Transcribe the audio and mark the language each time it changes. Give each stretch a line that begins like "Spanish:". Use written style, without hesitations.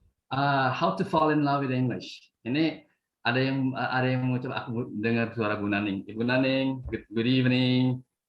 English: How to fall in love with English.
Indonesian: Ini ada yang mengucap, aku dengar suara Bu Naning.
English: Ibu Naning, good evening.